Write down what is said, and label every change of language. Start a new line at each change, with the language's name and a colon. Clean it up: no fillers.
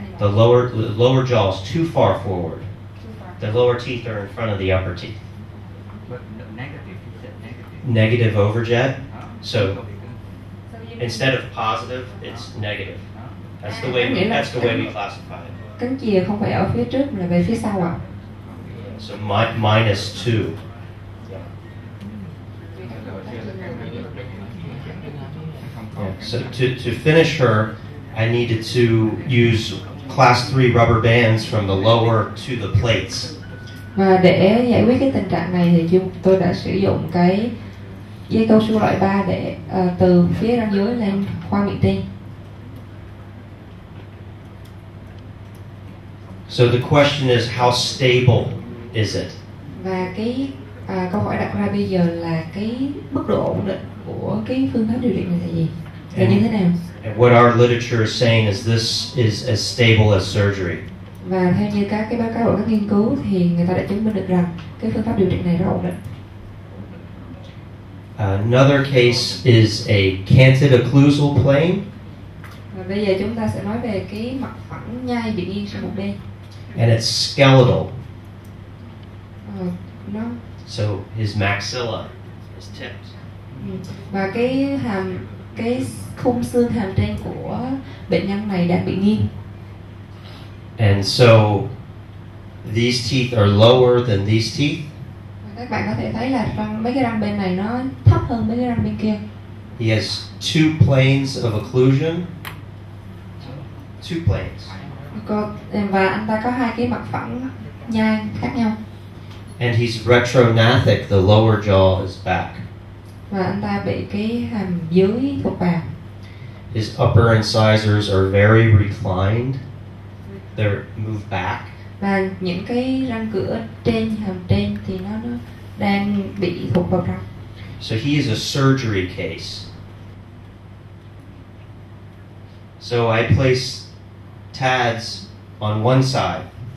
English: The lower jaw is too far forward. The lower teeth are in front of the upper teeth. But negative, you said negative. Negative overjet. Huh? So instead of positive, it's negative. That's the way we classify it.
Vietnamese: Cánh chìa không phải ở phía trước mà là về phía sau ạ.
English: So minus 2. Yeah. So to finish her, I needed to use class 3 rubber bands from the lower to the plates.
Vietnamese: Và để giải quyết cái tình trạng này thì tôi đã sử dụng cái dây cao su loại 3 để từ phía răng dưới lên khoang miệng trên.
English: So the question is, how stable is it?
Vietnamese: Và cái câu hỏi đặt ra bây giờ là cái mức độ ổn định của cái phương pháp điều trị này là gì? Là như thế nào?
English: And what our literature is saying is this is as stable as surgery.
Vietnamese: Và theo như các cái báo cáo của các nghiên cứu thì người ta đã chứng minh được rằng cái phương pháp điều trị này rất ổn định.
English: Another case is a canted occlusal plane.
Vietnamese: Và bây giờ chúng ta sẽ nói về cái mặt phẳng nhai bị nghiêng sang một bên.
English: And it's skeletal.
Vietnamese: Nó
English: So his maxilla is tipped.
Vietnamese: và cái khung xương hàm trên của bệnh nhân này đang bị nghiêng.
English: And so these teeth are lower than these teeth.
Vietnamese: Và các bạn có thể thấy là mấy cái răng bên này nó thấp hơn mấy cái răng bên kia.
English: He has two planes of occlusion. Two planes.
Vietnamese: Và anh ta có hai cái mặt phẳng nhai khác nhau.
English: And he's retrognathic, the lower jaw is back.
Vietnamese: Và anh ta bị cái hàm dưới thụt vào.
English: His upper incisors are very reclined. They're moved back.
Vietnamese: Và những cái răng cửa trên hàm trên thì nó đang bị thụt vào trong.
English: So he is a surgery case. So I place TADS on one side.